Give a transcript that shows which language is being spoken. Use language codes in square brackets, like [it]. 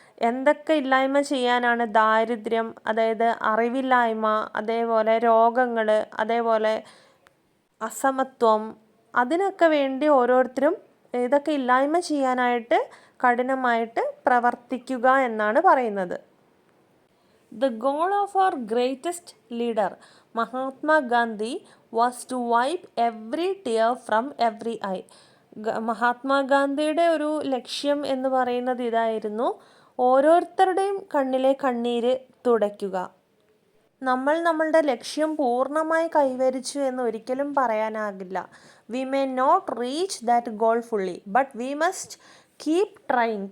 [ml] എന്തൊക്കെ ഇല്ലായ്മ ചെയ്യാനാണ്? ദാരിദ്ര്യം, അതായത് അറിവില്ലായ്മ, അതേപോലെ രോഗങ്ങൾ, അതേപോലെ അസമത്വം, അതിനൊക്കെ വേണ്ടി ഓരോരുത്തരും ഇതൊക്കെ ഇല്ലായ്മ ചെയ്യാനായിട്ട് കഠിനമായിട്ട് പ്രവർത്തിക്കുക എന്നാണ് പറയുന്നത്. [en] The goal of our greatest leader, Mahatma Gandhi, was to wipe every tear from every eye. [ml] മഹാത്മാഗാന്ധിയുടെ ഒരു ലക്ഷ്യം എന്ന് പറയുന്നത് ഇതായിരുന്നു, ഓരോരുത്തരുടെയും കണ്ണിലെ കണ്ണീര് തുടയ്ക്കുക. നമ്മളുടെ ലക്ഷ്യം പൂർണ്ണമായി കൈവരിച്ചു എന്ന് ഒരിക്കലും പറയാനാകില്ല. [en] We may not reach that goal fully, but we must keep trying.